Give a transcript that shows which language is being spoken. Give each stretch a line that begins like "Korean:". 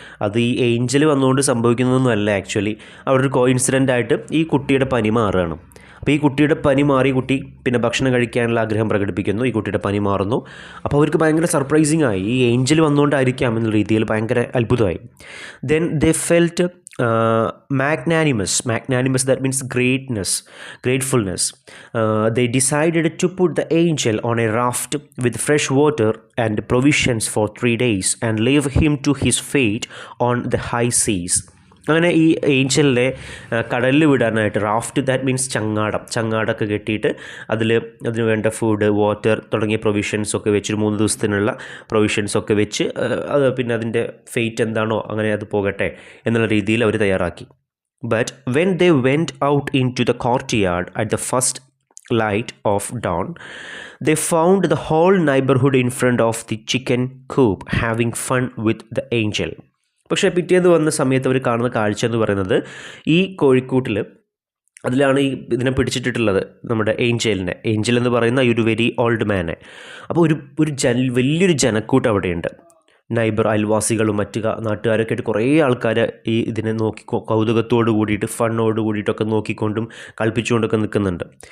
Malayalam: അത് ഈ ഏഞ്ചൽ വന്നുകൊണ്ട് സംഭവിക്കുന്നതൊന്നും അല്ല. ആക്ച്വലി അവിടെ ഒരു കോയിൻസിഡൻ്റ് ആയിട്ട് ഈ കുട്ടിയുടെ പനി മാറുകയാണ്. അപ്പോൾ ഈ കുട്ടിയുടെ പനി മാറി, കുട്ടി പിന്നെ ഭക്ഷണം കഴിക്കാനുള്ള ആഗ്രഹം പ്രകടിപ്പിക്കുന്നു, ഈ കുട്ടിയുടെ പനി മാറുന്നു. അപ്പോൾ അവർക്ക് ഭയങ്കര സർപ്രൈസിങ് ആയി, ഈ ഏഞ്ചൽ വന്നുകൊണ്ടായിരിക്കാം എന്നുള്ള രീതിയിൽ ഭയങ്കര അത്ഭുതമായി.
English: Then they felt magnanimous, that means gratefulness. They decided to put the angel on a raft with fresh water and provisions for 3 days and leave him to his fate on the high seas.
Malayalam: അങ്ങനെ ഈ ഏഞ്ചലിനെ കടലിൽ വിടാനായിട്ട് raft, that means ചങ്ങാടമൊക്കെ കെട്ടിയിട്ട് അതിന് വേണ്ട food, water തുടങ്ങിയ പ്രൊവിഷൻസൊക്കെ വെച്ച് 3 ദിവസത്തിനുള്ള പ്രൊവിഷൻസൊക്കെ വെച്ച് അത് പിന്നെ അതിൻ്റെ ഫെയ്റ്റ് എന്താണോ അങ്ങനെ അത് പോകട്ടെ എന്നുള്ള രീതിയിൽ അവർ തയ്യാറാക്കി.
English: But when they went out into the courtyard at the first light of dawn, they found the whole neighborhood in front of the chicken coop having fun with the angel.
Malayalam: പക്ഷേ പിറ്റേന്ന് വന്ന സമയത്ത് അവർ കാണുന്ന കാഴ്ച എന്ന് പറയുന്നത് ഈ കോഴിക്കൂട്ടിൽ അതിലാണ് ഈ ഇതിനെ പിടിച്ചിട്ടുള്ളത്, നമ്മുടെ ഏഞ്ചൽ എന്ന് പറയുന്ന ഈ ഒരു വെരി ഓൾഡ് മാനെ. അപ്പോൾ വലിയൊരു ജനക്കൂട്ടം അവിടെയുണ്ട്. അയൽവാസികളും മറ്റു നാട്ടുകാരൊക്കെ ആയിട്ട് കുറേ ആൾക്കാർ ഈ ഇതിനെ നോക്കി കൗതുകത്തോട് കൂടിയിട്ട് ഫണ്ണോട് കൂടിയിട്ടൊക്കെ നോക്കിക്കൊണ്ടും കളിപ്പിച്ചുകൊണ്ടൊക്കെ നിൽക്കുന്നുണ്ട്.